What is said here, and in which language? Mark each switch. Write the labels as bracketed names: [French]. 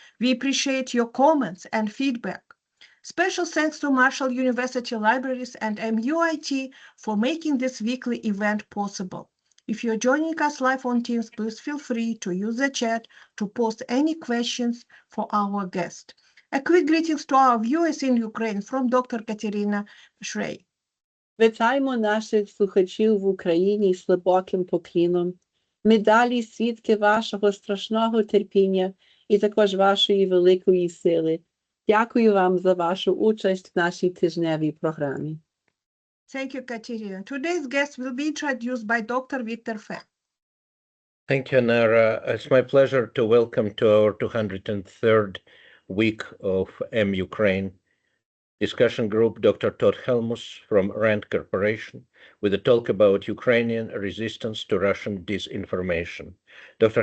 [English] We appreciate your comments and feedback. Special thanks to Marshall University Libraries and MUIT for making this weekly event possible. If you're joining us live on Teams, please feel free to use the chat to post any questions for our guest. A quick greetings to our viewers in Ukraine from Dr. Katerina Shrey. [Ukrainian] Вітаємо наших слухачів в Україні з глибоким поклоном. Ми далі свідки вашого страшного терпіння і також вашої великої сили. Дякую вам за вашу участь в нашій тижневій програмі. [English] Thank you, Katerina. Today's guest will be introduced by Dr. Victor Fett. Thank you, Nara. It's my pleasure to welcome to our 203rd week of MUkraine discussion group Dr. Todd HELMUS from RAND Corporation with a talk about Ukrainian resistance to Russian disinformation. Dr.